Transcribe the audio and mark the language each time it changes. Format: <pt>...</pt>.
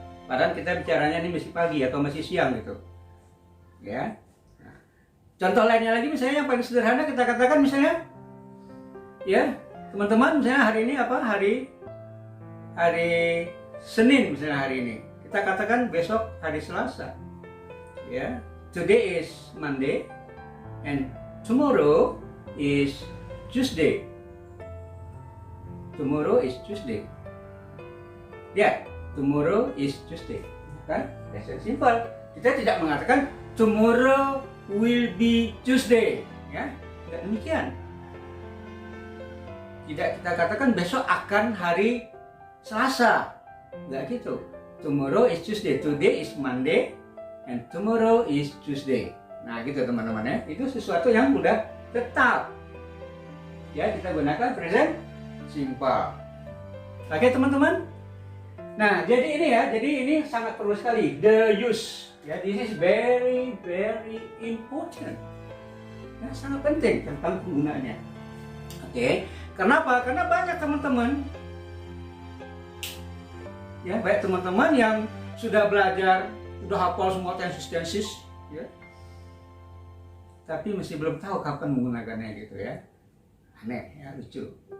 <id>Padahal kita bicaranya ini masih pagi atau masih siang gitu. Ya. Nah, contoh lainnya lagi misalnya yang paling sederhana kita katakan misalnya, ya, teman-teman, misalnya hari ini apa? Hari Senin misalnya hari ini. Kita katakan besok hari Selasa. Ya.</id> <en>Today is Monday and tomorrow is Tuesday. Tomorrow is Tuesday.</en> <id>Ya,</id> <en>tomorrow is Tuesday.</en> <id>Kan?</id> <en>That's simple.</en> <id>Kita tidak mengatakan</id> <en>tomorrow will be Tuesday.</en> <id>Ya, tidak demikian. Tidak kita katakan besok akan hari Selasa. Enggak gitu.</id> <en>Tomorrow is Tuesday. Today is Monday. And tomorrow is Tuesday.</en> <id>Nah, gitu teman-teman ya. Itu sesuatu yang udah tetap. Ya, kita gunakan present simple. Oke, teman-teman. Nah, jadi ini sangat perlu sekali</id> <en>the use.</en> <id>Ya,</id> <en>this is very important.</en> <id>Ya, sangat penting tentang penggunaannya. Oke. Kenapa? Karena banyak teman-teman, ya, banyak teman-teman yang sudah belajar, udah hafal semua tenses, ya, tapi masih belum tahu kapan menggunakannya gitu ya. Aneh ya, lucu.</id>